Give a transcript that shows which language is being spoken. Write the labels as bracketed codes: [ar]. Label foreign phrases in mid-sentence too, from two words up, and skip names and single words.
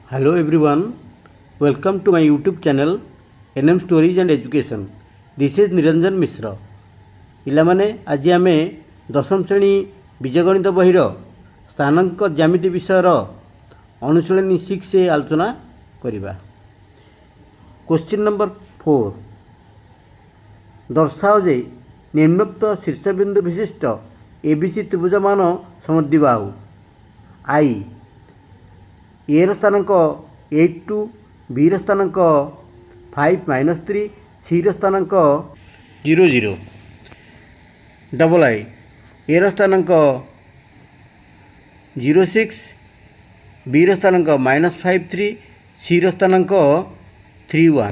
[en] Hello everyone, welcome to my YouTube channel NM Stories and Education. This is Niranjan Mishra. [or] ପିଲାମାନେ ଆଜି ଆମେ ଦଶମ ଶ୍ରେଣୀ ବୀଜଗଣିତ ବହିର ସ୍ଥାନାଙ୍କ ଜ୍ୟାମିତି ବିଷୟର ଅନୁଶୀଳନୀ 6 ଆଲୋଚନା କରିବା। [en] question number [or] 4 ଦର୍ଶାଅ ଯେ ନିମ୍ନୋକ୍ତ ଶୀର୍ଷବିନ୍ଦୁ ବିଶିଷ୍ଟ ଏବିସି ତ୍ରିଭୁଜମାନ ସମଦ୍ୱିବାହୁ ଆଇ ଏ ସ୍ଥାନାଙ୍କ 8 ବି ସ୍ଥାନାଙ୍କ 5-3 ସି ସ୍ଥାନାଙ୍କ 0-0 ଡବଲ ଆଇ ଏ ସ୍ଥାନାଙ୍କ 0-6 ବି ସ୍ଥାନାଙ୍କ -5-3 ସି ସ୍ଥାନାଙ୍କ 3-1।